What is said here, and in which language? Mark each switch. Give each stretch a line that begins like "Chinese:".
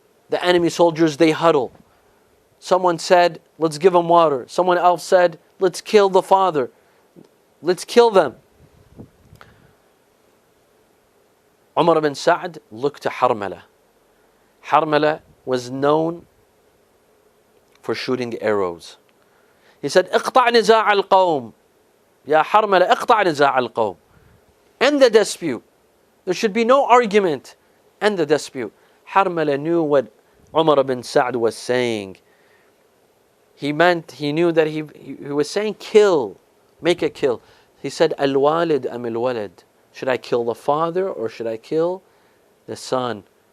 English: The enemy soldiers, they huddle. Someone said, let's give him water. Someone else said, let's kill the father. Let's kill them. Umar ibn Sa'd looked to Harmala. Harmala was known for shooting arrows. He said,
Arabic: اقطع نزاع القوم. Ya Harmala, اقطع نزاع القوم.
English: End the dispute. There should be no argument. End the dispute. Harmala knew what Umar ibn Sa'd was saying. He knew that he was saying kill, make a kill. He said, Al-walid am al-walad. Should I kill the father or should I kill the son?